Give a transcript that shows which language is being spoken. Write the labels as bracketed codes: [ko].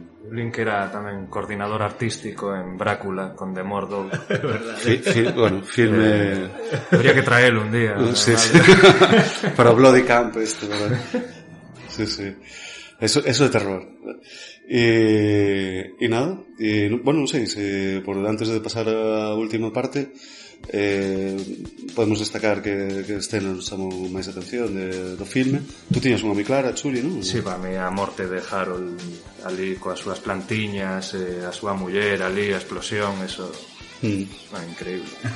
[gl] Link era tamén coordinador artístico en Brácula con Demordo. Bueno, filme... Habría que traelo un día. Sí. [es] Para Bloody Camp esto, ¿verdad? Sí. Eso de terror. [gl] Y nada, bueno, non sei se por antes de pasar a última parte podemos destacar que escenas nos chamou máis atención do filme. Tú tiñas unha moi clara, Chuli, non? Sí, para mí a morte de Harold ali coas súas plantiñas, a súa muller ali, a explosión, eso increíble.